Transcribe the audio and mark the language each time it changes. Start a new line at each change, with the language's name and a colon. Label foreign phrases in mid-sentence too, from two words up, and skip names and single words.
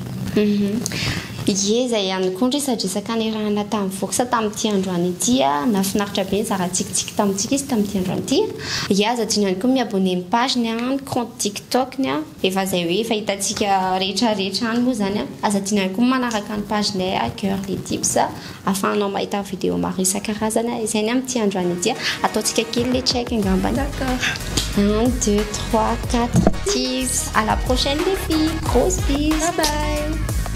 Malagasy: ie zay ihany koa ndresadresaka nerahana tamin'ny vokosa tamin'ity androany ity nafinaritra be zara tsikitsiky tamintsika izy tamin'ity androany ity aza diny ihany koa miabone ny pageny ny compte TikTok-ny efa zay hoe efa hitantsika rehetrarehetra any moa zany aza diny ihany koa manaraka ny pagenay cœur les tips afahanao mahita vidéo maro isan-karazana izay ny amin'ity androany ity ataontsika kely le check angambany d'accord
French: 1 2 3 4 tips à la prochaine les filles, grosse bise,
English: bye bye.